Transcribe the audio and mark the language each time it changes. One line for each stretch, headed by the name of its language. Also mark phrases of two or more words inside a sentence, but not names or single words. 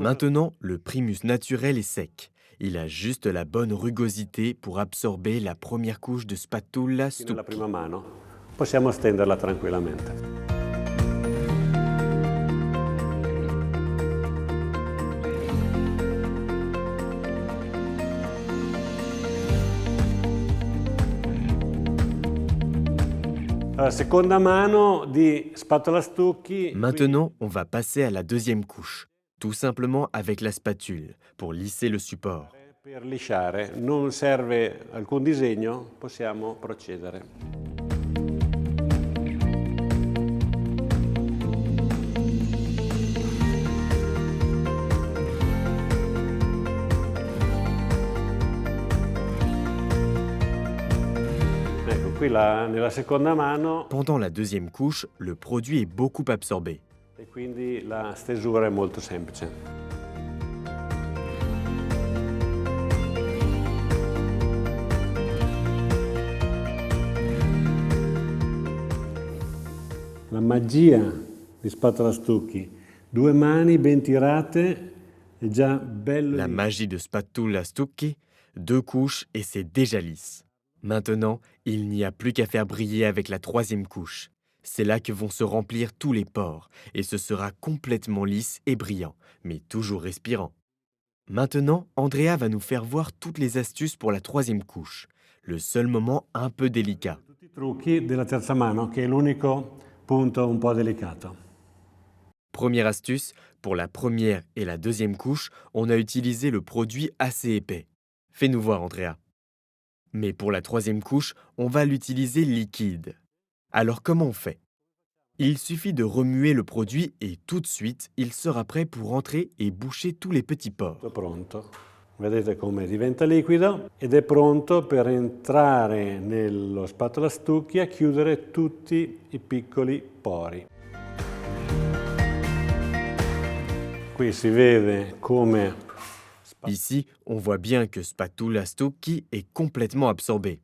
French: Maintenant, le primus naturel est sec. Il a juste la bonne rugosité pour absorber la première couche de spatola
Italian: nella Stocchi. prima mano, possiamo stenderla tranquillamente. Allora, seconda mano di spatola stucchi.
French: Maintenant, on va passer à la deuxième couche, tout simplement avec la spatule, pour lisser le support.
Italian: Per lisciare, non serve alcun disegno, possiamo procedere. Ecco, qui nella seconda mano
French: Pendant la deuxième couche, le produit est beaucoup absorbé.
Italian: e quindi la stesura è molto semplice. La magia di spatola stucchi, 2 mani ben tirate, è già bello.
French: La magie de spatola Stocchi, 2 couches et c'est déjà lisse. Maintenant, il n'y a plus qu'à faire briller avec la troisième couche. C'est là que vont se remplir tous les pores et ce sera complètement lisse et brillant, mais toujours respirant. Maintenant, Andrea va nous faire voir toutes les astuces pour la troisième couche. Le seul moment un peu délicat.
Italian: Tutti i trucchi della terza mano, che è l'unico punto un po' delicato.
French: Première astuce, pour la première et la deuxième couche, on a utilisé le produit assez épais. Fais-nous voir, Andrea. Mais pour la troisième couche, on va l'utiliser liquide. Alors comment on fait? Il suffit de remuer le produit et tout de suite, il sera prêt pour entrer et boucher tous les petits pores.
Italian: Tutto pronto. Vedete come diventa liquido ed è pronto per entrare nello spatola stucchi a chiudere tutti i piccoli pori. Qui si vede come
French: Ici, on voit bien que Spatola Stocchi est complètement absorbé.